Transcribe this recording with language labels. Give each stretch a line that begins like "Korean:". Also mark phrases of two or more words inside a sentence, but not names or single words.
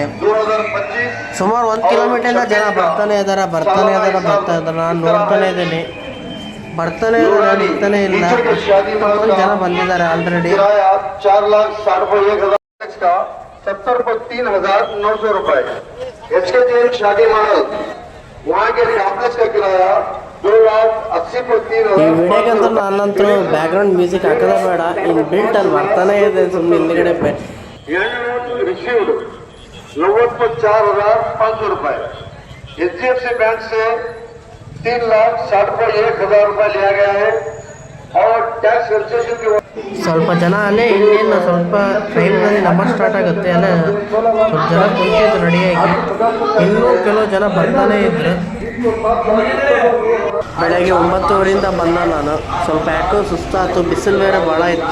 Kannada: ಸುಮಾರು 1 ಕಿಲೋಮೀಟರಿಂದ ಜನ ಬರ್ತಾನೆ ಇದ್ದಾರೆ. ನಾನು ನೋಡ್ತಾನೆ ಇದ್ದೀನಿ. ಬರ್ತಾನೆ ಇದ್ದಾರೆ, ನಿಲ್ತಾನೆ ಇಲ್ಲ. ಜನ ಬಂದಿದ್ದಾರೆ ಆಲ್ರೆಡಿ.
Hindi: 4,70,3,900 रुपए। HKJ शादी मॉडल वहाँ के कैंपस का किराया 2,80,3,000।
Kannada: ಈ ವಿಡಿಯೋಗಂತೂ ನಾನಂತರೂ
English: background music
Kannada: ಹಾಕೋದೇ ಬೇಡ. ಇನ್ನು ಬಿಲ್ಟ್ ಅಲ್ಲಿ ಬರ್ತಾನೆ ಇದೆ ಸುಮ್ಮನೆ ಹಿಂದ್ಗಡೆ.
Hindi: रिसीव्ड 94,0500 रुपए। HDFC बैंक से 3,60,01,000 रुपए लिया गया है। और
English: tax registration
Hindi: की
Kannada: ಸ್ವಲ್ಪ ಜನ ಅಲ್ಲೇ ಇನ್ನೇನು ಸ್ವಲ್ಪ ಟೈಮ್ನಲ್ಲಿ ನಮಾಜ್ ಸ್ಟಾರ್ಟ್ ಆಗುತ್ತೆ ಅಲ್ಲೇ ಸ್ವಲ್ಪ ಜನ ಕುಂತಿದ್ರು ರೆಡಿಯಾಗಿ. ಇನ್ನೂ ಕೆಲವು ಜನ ಬರ್ತಾನೇ ಇದ್ರು. ಬೆಳಗ್ಗೆ 9:00 ಬಂದ ನಾನು. ಸ್ವಲ್ಪ ಯಾಕೋ ಸುಸ್ತಾಯ್ತು, ಬಿಸಿಲು ಬೇರೆ ಭಾಳ ಇತ್ತು.